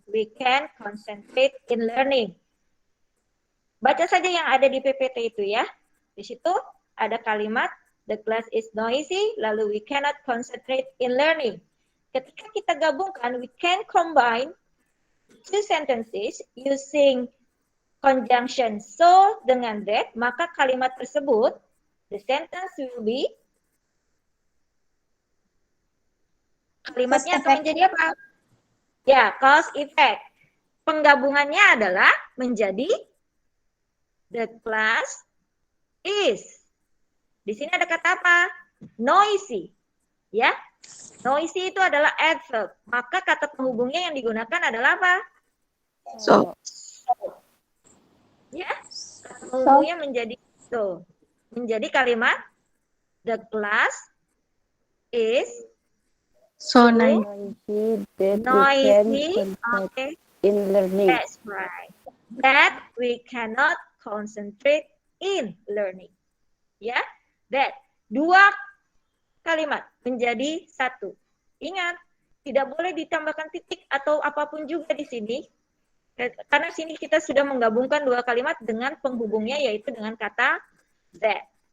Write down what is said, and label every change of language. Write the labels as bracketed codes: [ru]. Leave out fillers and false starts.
[en] We can concentrate in learning. [id] Baca saja yang ada di PPT itu ya. Di situ ada kalimat [en] the class is noisy, [id] lalu [en] we cannot concentrate in learning. [id] Ketika kita gabungkan, [en] we can combine two sentences using conjunction so [id] dengan that, maka kalimat tersebut, [en] the sentence will be, [id] kalimatnya akan menjadi apa? [en] Ya, cause effect. [id] Penggabungannya adalah menjadi [en] the class is. [id] Di sini ada kata apa? Noisy. Ya. Noisy itu adalah adverb. Maka kata penghubungnya yang digunakan adalah apa? [en] So. [id] Ya. Kata penghubungnya menjadi so. Menjadi kalimat [en] the class is so noisy that we can concentrate in learning. That's right. That we cannot concentrate in learning. Ya, that. [id] Dua kalimat menjadi satu. Ingat, tidak boleh ditambahkan titik atau apapun juga di sini. Karena sini kita sudah menggabungkan dua kalimat dengan penghubungnya yaitu dengan kata that.